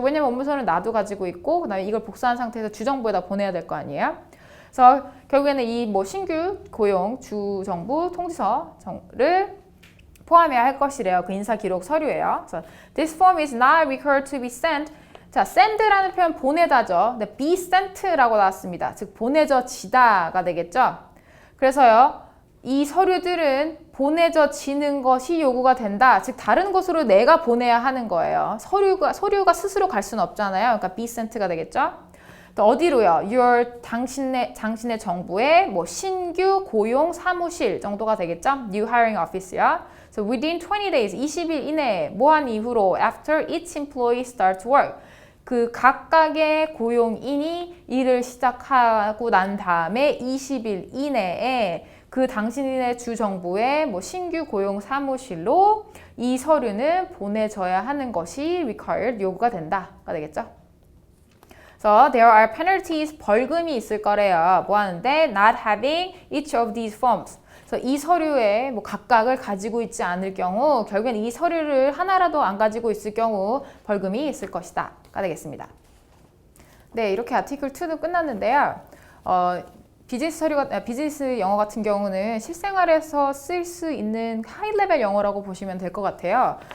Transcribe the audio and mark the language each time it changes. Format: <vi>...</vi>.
<ko>왜냐면 원본 서류는 나도 가지고 있고 그다음에 이걸 복사한 상태에서 주정부에다 보내야 될 거 아니에요. 그래서 결국에는 이 뭐 신규 고용 주정부 통지서를 포함해야 할 것이래요. 그 인사 기록 서류예요.</ko> <en>그래서 this form is not required to be sent.</en> <ko>자, send라는 표현 보내다죠. 근데 be sent라고 나왔습니다. 즉 보내져지다가 되겠죠. 그래서요. 이 서류들은 보내져지는 것이 요구가 된다. 즉 다른 곳으로 내가 보내야 하는 거예요. 서류가 스스로 갈 수는 없잖아요. 그러니까 be sent가 되겠죠. 또 어디로요? 당신의 정부의 뭐 신규 고용 사무실 정도가 되겠죠?</ko> <en>New hiring office요. So within 20 days,</en> <ko>20일 이내에 뭐한 이후로</ko> <en>after each employee starts work.</en> <ko>그 각각의 고용인이 일을 시작하고 난 다음에 20일 이내에 그 당신의 주 정부의 뭐 신규 고용 사무실로 이 서류는 보내져야 하는 것이 required, 요구가 된다가 되겠죠?</ko> <en>So there are penalties,</en> <ko>벌금이 있을 거래요. 뭐 하는데?</ko> <en>Not having each of these forms.</en> <ko>그래서 이 서류에 뭐 각각을 가지고 있지 않을 경우 결국엔 이 서류를 하나라도 안 가지고 있을 경우 벌금이 있을 것이다. 가 되겠습니다. 네, 이렇게 아티클 2도 끝났는데요. 비즈니스 영어 같은 경우는 실생활에서 쓸 수 있는 하이 레벨 영어라고 보시면 될 것 같아요.</ko>